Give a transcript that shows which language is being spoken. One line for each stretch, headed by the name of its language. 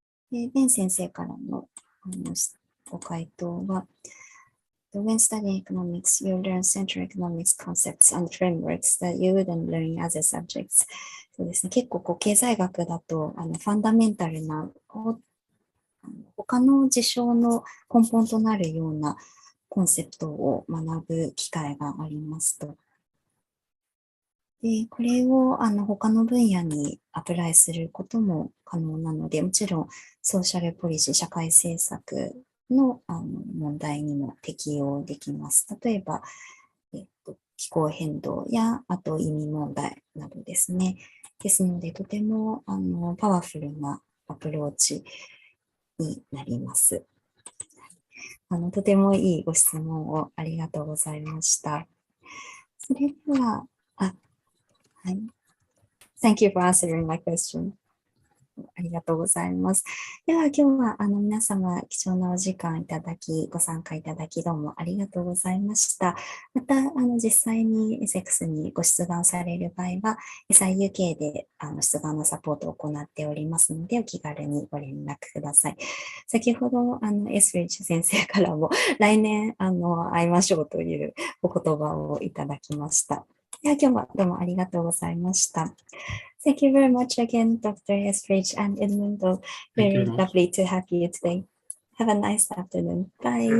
Japanese: で、ベン先生からのご回答は、
English: When studying economics, you learn central economics concepts and frameworks that you wouldn't learn in other subjects.
Japanese: そうですね、結構経済学だとファンダメンタルな他の事象の根本となるようなコンセプトを学ぶ機会がありますと。でこれを他の分野にアプライすることも可能なので、もちろんソーシャルポリシー、社会政策の問題にも適用できます。例えば、気候変動やあと移民問題などですね。ですので、とてもパワフルなアプローチになります。とてもいいご質問をありがとうございました。それでは、はい。
English: Thank you for answering my question.
Japanese: ありがとうございます。では今日は皆様貴重なお時間いただき、ご参加いただきどうもありがとうございました。また実際に Essex にご出願される場合は、SIUK で出願のサポートを行っておりますので、お気軽にご連絡ください。先ほどEtheridge先生からも来年会いましょうというお言葉をいただきました。では今日はどうもありがとうございました。
English: Thank you very much again, Dr. Etheridge and Edmundo. Very lovely to have you today. Have a nice afternoon. Bye.